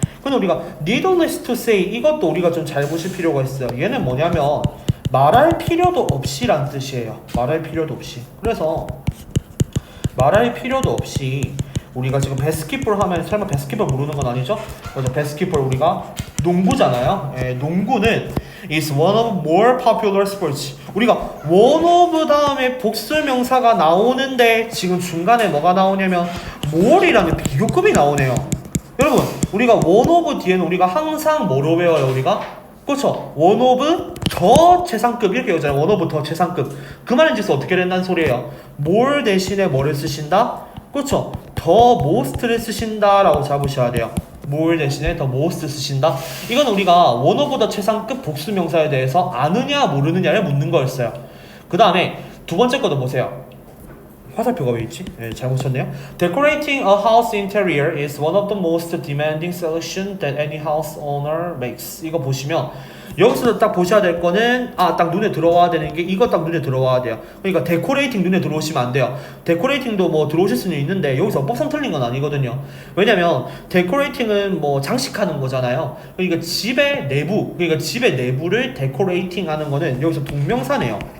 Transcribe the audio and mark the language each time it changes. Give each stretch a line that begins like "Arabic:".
Korean: 근데 우리가
English: needless to say
Korean: 이것도 우리가 좀 잘 보실 필요가 있어요. 얘는 뭐냐면 말할 필요도 없이란 뜻이에요. 말할 필요도 없이. 그래서 말할 필요도 없이 우리가 지금 바스켓볼 하면 설마 바스켓볼 모르는 건 아니죠? 그래서 바스켓볼 우리가 농구잖아요. 농구는
English: is one of more popular sports.
Korean: 우리가 one of 다음에 복수명사가 나오는데 지금 중간에 뭐가 나오냐면 more이라는 비교급이 나오네요. 여러분, 우리가 one of 뒤에는 우리가 항상 뭐로 배워요? 우리가? 그렇죠. one of 더 최상급 이렇게 외우잖아요. one of 더 최상급. 그 말인즉슨 어떻게 된다는 소리예요? more 대신에 뭐를 쓰신다? 그렇죠. 더 most를 쓰신다라고 잡으셔야 돼요. more 대신에 더 most 쓰신다. 이건 우리가 one of the 최상급 복수명사에 대해서 아느냐 모르느냐를 묻는 거였어요. 그 다음에 두 번째 거도 보세요. 화살표가 왜 있지? 잘 보셨네요.
English: Decorating a house interior is one of the most demanding selection that any house owner makes.
Korean: 이거 보시면 여기서 딱 보셔야 될 거는 딱 눈에 들어와야 되는 게 이거 딱 눈에 들어와야 돼요. 그러니까 데코레이팅 눈에 들어오시면 안 돼요. 데코레이팅도 뭐 들어오실 수는 있는데 여기서 어법상 틀린 건 아니거든요. 왜냐면 데코레이팅은 뭐 장식하는 거잖아요. 그러니까 집의 내부를 데코레이팅 하는 거는 여기서 동명사네요.